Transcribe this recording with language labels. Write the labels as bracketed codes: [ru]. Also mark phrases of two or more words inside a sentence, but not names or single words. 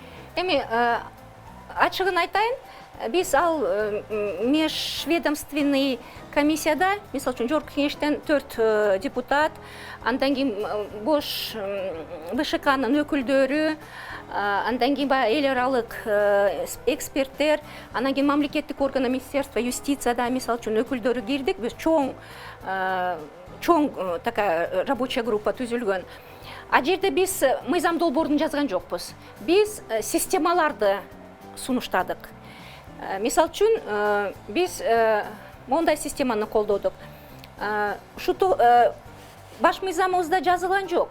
[ky] Эми ачыгын айтайын, биз ал [ru] межведомственный комиссияда, [ky] мисалы үчүн жогорку кеңештен 4 депутат, андан кийин бош БШКнын өкүлдөрү, андан кийин эл аралык эксперттер, андан кийин мамлекеттик органы [ru] Министерство юстицияда [ky] мисалы үчүн өкүлдөрү кирдик. Биз чоң [ru] такая рабочая группа [ky] түзүлгөн. А жерде биз мыйзам долбоорун жазган жокпуз. Биз системаларды сунуштадык. Мисалы үчүн биз мондай системаны колдодук. Баш мыйзамыбызда жазылган жок.